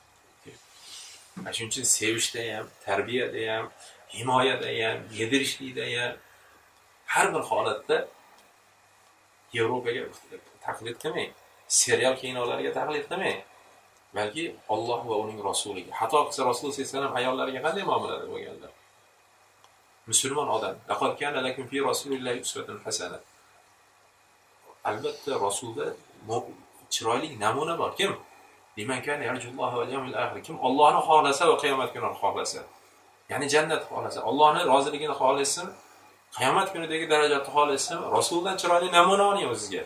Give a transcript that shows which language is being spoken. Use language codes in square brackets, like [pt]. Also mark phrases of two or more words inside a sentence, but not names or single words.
[uz] Shuning uchun sevishda ham, tarbiyada ham, himoyada ham, yedirishlikda ham har bir holatda Yevropaga taqlid qilmang. Serial kinolarga taqlid qilmang. Balki Alloh va uning rasuliga. Hatto qilsa Rasululloh [ar] صلى الله عليه وسلم [uz] ayollariga qanday muomalada bo'lganlar? Musulmon odam, [ar] لقد كان لكم في رسول الله أسوة حسنة. [uz] Albatta Rasulda chiroyli namuna bor. Kim? [ar] لمن كان يرجو الله واليوم الآخر. [uz] Kim Allohni xohlasa va qiyomat kunini xohlasa, ya'ni jannat xohlasa, Allohning roziligini xohlasa, qiyomat kunidagi darajatni xohlasa, Rasuldan chiroyli namuna oling o'zingizga.